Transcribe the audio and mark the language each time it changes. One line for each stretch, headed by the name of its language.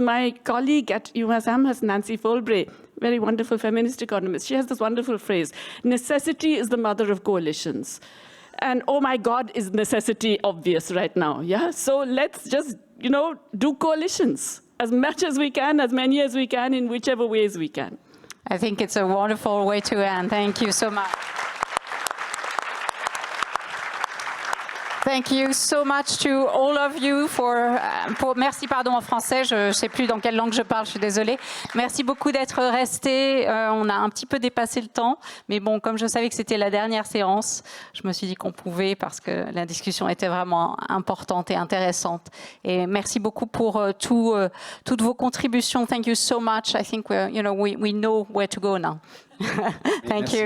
English: My colleague at UMass Amherst, Nancy Folbray, very wonderful feminist economist, she has this wonderful phrase, necessity is the mother of coalitions. And oh my God, is necessity obvious right now, yeah? So let's just, do coalitions as much as we can, as many as we can, in whichever ways we can. I think it's a wonderful way to end. Thank you so much. Thank you so much to all of you
French: merci en français, je ne sais plus dans quelle langue je parle, je suis désolée. Merci beaucoup d'être restés. On a un petit peu dépassé le temps, mais bon, comme je savais que c'était la dernière séance, je me suis dit qu'on pouvait parce que la discussion était vraiment importante et intéressante. Et merci beaucoup pour toutes vos contributions.
English: Thank you so much. I think we know where to go now. Thank you.